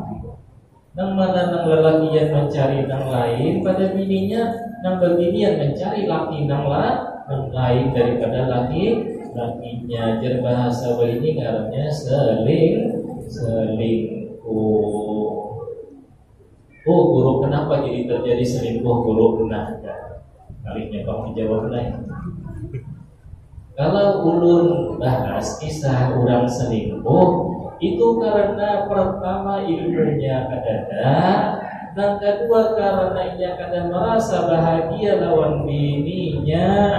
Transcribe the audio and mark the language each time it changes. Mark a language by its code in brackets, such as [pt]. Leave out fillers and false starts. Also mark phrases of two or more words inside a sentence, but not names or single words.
[bjn] Nang mana nang lelaki yang mencari nang lain pada bininya, nang bebinian mencari laki nang lain daripada lakinya. Jadi bahasa ini ngarannya selingkuh. Oh guru kenapa jadi terjadi selingkuh guru? Nah kalinya kamu jawab lain. Kalau ulun bahas kisah orang selingkuh itu karena pertama ilmunya kadada, dan kedua karena ia kadang merasa bahagia lawan bininya.